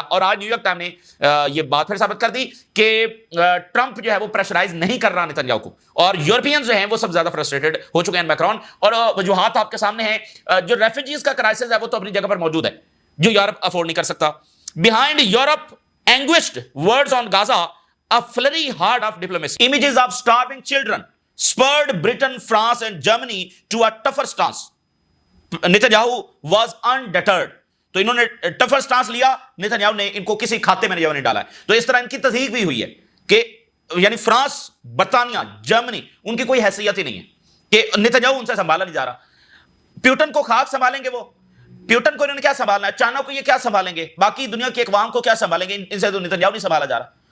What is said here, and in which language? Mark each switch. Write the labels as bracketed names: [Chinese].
[Hindi] और आज New York time ने ये बात फिर साबित कर दी कि ट्रंप जो है वो प्रेशराइज नहीं कर रहा नेतन्याहू को, और यूरोपियंस जो हैं वो सब ज्यादा फ्रस्ट्रेटेड हो चुके हैं मैक्रोन। और वजूहात आपके सामने हैं, जो रेफ्यूजीज का क्राइसिस है वो तो अपनी जगह पर मौजूद है, जो यूरोप अफोर्ड नहीं कर सकता। [English] Behind Europe anguished words on Gaza, a flurry hard of diplomacy. Images of starving children spurred Britain, France and Germany to a tougher stance. Netanyahu was undeterred. [Hindi] तो इन्होंने टफर स्टांस लिया, Netanyahu ने इनको किसी खाते में नहीं डाला है। तो इस तरह इनकी तस्दीक भी हुई है कि यानी फ्रांस, बर्तानिया, जर्मनी, उनकी कोई हैसियत ही नहीं है कि नेतन्याहू उनसे संभाला नहीं जा रहा। प्यूटन को खाक संभालेंगे वो, प्यूटन को इन्होंने क्या संभालना है, चाइना को ये क्या संभालेंगे, बाकी दुनिया की अकवाम को क्या संभालेंगे, इनसे तो नेतन्याहू नहीं संभाला जा रहा।